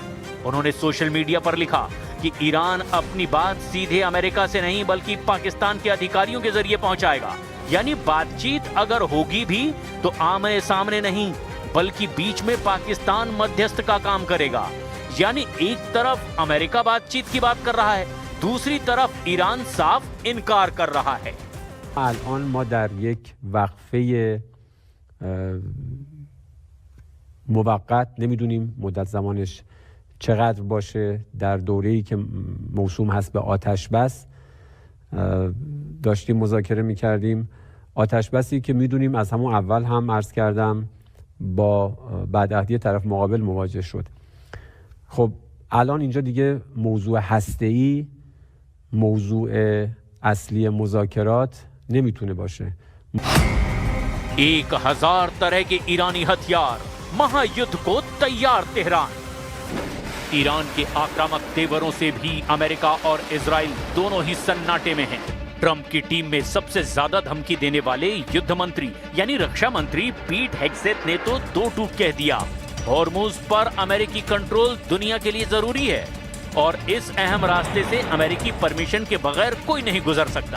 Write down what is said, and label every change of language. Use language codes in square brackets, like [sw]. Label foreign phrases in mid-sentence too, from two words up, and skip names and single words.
[hi] उन्होंने सोशल मीडिया पर लिखा कि ईरान अपनी बात सीधे अमेरिका से नहीं बल्कि पाकिस्तान के अधिकारियों के जरिए पहुंचाएगा, यानी बातचीत अगर होगी भी तो आमने सामने नहीं बल्कि बीच में पाकिस्तान मध्यस्थ का काम करेगा। यानी एक तरफ अमेरिका बातचीत की बात कर रहा है, दूसरी तरफ ईरान साफ इनकार कर रहा है। [fa] الان ما در یک وقفه موقت نمیدونیم مدت زمانش چقدر باشه در دوره‌ای که موسوم هست به آتش بس داشتیم مذاکره می‌کردیم. آتش بسی که میدونیم از همون اول هم عرض کردم با بدعهدی طرف مقابل مواجه شد. خب الان اینجا دیگه موضوع هسته‌ای موضوع اصلی مذاکرات نمیتونه باشه. [hi] 1000 तरह के ईरानी हथियार, महायुद्ध को तैयार तेहरान। ईरान के आक्रामक तेवरों से भी अमेरिका और इजराइल दोनों ही सन्नाटे में हैं। ट्रंप की टीम में सबसे ज्यादा धमकी देने वाले युद्ध मंत्री यानी रक्षा मंत्री पीट हेग्सेथ ने तो दो टूक कह दिया, हॉर्मुज पर अमेरिकी कंट्रोल दुनिया के लिए जरूरी है और इस अहम रास्ते से अमेरिकी परमिशन के बगैर कोई नहीं गुजर सकता।